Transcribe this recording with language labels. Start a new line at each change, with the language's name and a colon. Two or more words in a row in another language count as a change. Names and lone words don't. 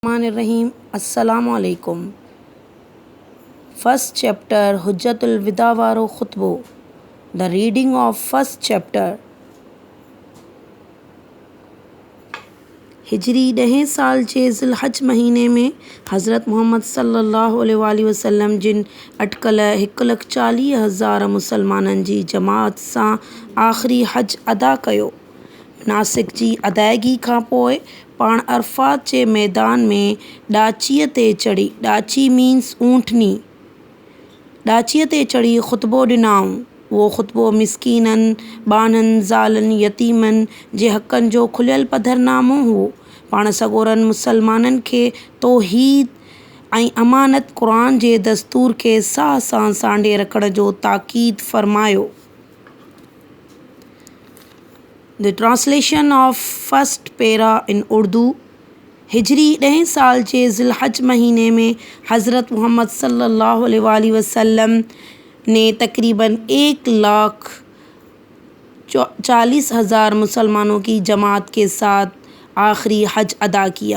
Sindhi: الرحیم
Arabic: السلام علیکم۔
English: first chapter
Sindhi: حجت الوداع وارو خطبو۔
English: The reading of first chapter.
Sindhi: ہجری 10 سال چے ذی الحج مہینے میں حضرت محمد
Arabic: صلی اللہ علیہ وآلہ وسلم
Sindhi: جن اٹکل 1,40,000 مسلمانن جی جماعت سان آخری حج ادا کیو۔ مناسک جی ادائیگی کھان پوئے پاڻ عرفات جے میدان میں ڈاچیء تے چڑھی۔ ڈاچی مینس اونٹنی۔ ڈاچیء تے چڑھی خطبو ڈنائوں۔ وہ خطبو مسکینن، بانن، زالن، یتیمن جے حقن جو کھلیل پدھرنامو ہو۔ پاڻ سڳورن مسلمانن کي توحید ۽ امانت قرآن جي دستور کي ساہ سان سانڍي رکڻ جو تاڪيد فرمايو۔
English: The translation of first para in Urdu۔
Urdu: ہجری 10 سال چے ذی الحج مہینے میں حضرت محمد
Arabic: صلی اللہ علیہ وآلہ وسلم
Urdu: نے تقریباً 1,40,000 مسلمانوں کی جماعت کے ساتھ آخری حج ادا کیا۔